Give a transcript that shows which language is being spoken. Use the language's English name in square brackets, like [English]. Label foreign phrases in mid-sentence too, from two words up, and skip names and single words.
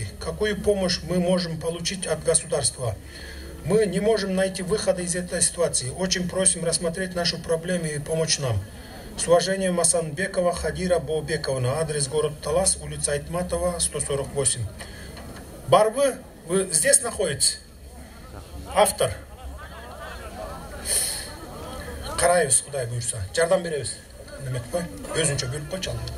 [Russian] Какую помощь мы можем получить от государства? Мы не можем найти выхода из этой ситуации. Очень просим рассмотреть нашу проблему и помочь нам. С уважением, Масанбекова Хадира Боубековна. Адрес город Талас, улица Айтматова, 148. Барбы, вы здесь находитесь? Автор. [Kyrgyz] Карайбыз, Кудай буйрса. Жардам беребиз. Өзүнчө бөлүп койчу.